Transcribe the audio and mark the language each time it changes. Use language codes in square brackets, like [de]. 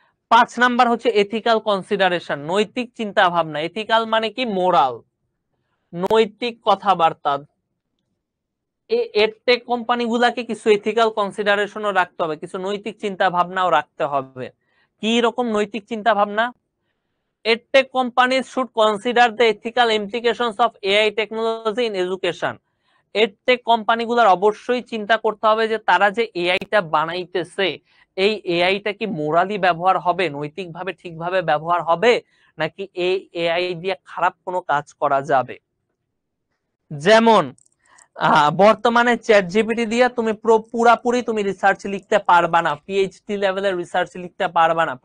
[bn] 5 number হচ্ছে ethical consideration, নৈতিক চিন্তা ভাবনা। এথিক্যাল মানে কি, মোরাল, নৈতিক কথাবার্তা। এডটেক কোম্পানিগুলাকে কিছু এথিক্যাল কনসিডারেশনও রাখতে হবে, কিছু নৈতিক চিন্তা ভাবনাও রাখতে হবে। কি রকম নৈতিক চিন্তা ভাবনা? [en] EdTech companies should consider the ethical implications of AI technology in education. [bn] EdTech কোম্পানিগুলোর অবশ্যই চিন্তা করতে হবে যে তারা যে এআইটা বানাইতেছে, এই এআইটা কি মোরালি ব্যবহার হবে, নৈতিকভাবে ঠিকভাবে ব্যবহার হবে, নাকি এই এআই দিয়ে খারাপ কোনো কাজ করা যাবে। যেমন বর্তমানে চ্যাট জিপিটি দিয়ে তুমি পুরাপুরি তুমি রিসার্চ লিখতে পারবা না, পিএইচডি লেভেলের রিসার্চ লিখতে পারবা না।